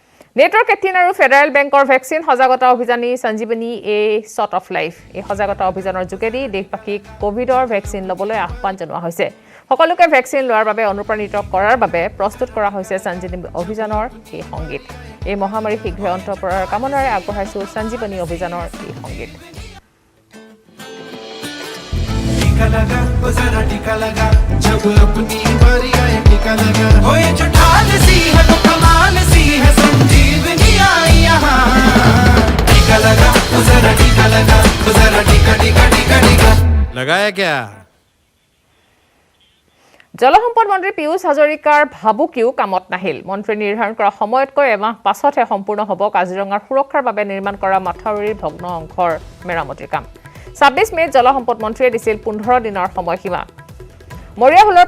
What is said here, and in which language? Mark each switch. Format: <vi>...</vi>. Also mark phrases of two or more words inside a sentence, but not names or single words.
<as>নেটৱৰ্ক 18 আৰু ফেডাৰেল বেংকৰ ভেকচিন সজাগতা অভিযানী সঞ্জীৱনী এ শ্বট অফ লাইফ এই সজাগতা অভিযানৰ যোগেদি দেশবাসীক কোভিডৰ ভেকচিন ল'বলৈ আহ্বান জনোৱা হৈছে সকলোকে ভেকচিন লোৱাৰ বাবে অনুপ্ৰাণিত কৰাৰ বাবে প্ৰস্তুত কৰা হৈছে সঞ্জীৱনী অভিযানৰ এই সংগীত এই মহামাৰী শীঘ্ৰে অন্ত পৰাৰ কামনাৰে আগবঢ়াইছো সঞ্জীৱনী অভিযানৰ এই সংগীত</as> <hi>टीका लगा ओ जरा टीका लगा जब अपनी बारी आए टीका लगा हो ये जो ढाल सी है वो कमाल सी है संजीवनी आई यहाँ टीका लगा ओ जरा टीका लगा ओ जरा टीका टीका टीका टीका लगाया क्या</hi> <as>জলসম্পদ মন্ত্ৰী পীয়ুষ হাজৰিকাৰ ভাবুকিও কামত নাহিল মন্ত্ৰী নিৰ্ধাৰণ কৰা সময়তকৈ এমাহ পাছতহে সম্পূৰ্ণ হ'ব কাজিৰঙাৰ সুৰক্ষাৰ বাবে নিৰ্মাণ কৰা মাথাউৰিৰ ভগ্ন অংশৰ মেৰামতিৰ কাম 26 মেত জলসম্পদ মন্ত্ৰীয়ে দিছিল 15 দিনৰ সময়সীমা মৰিয়াহুলৰ</as>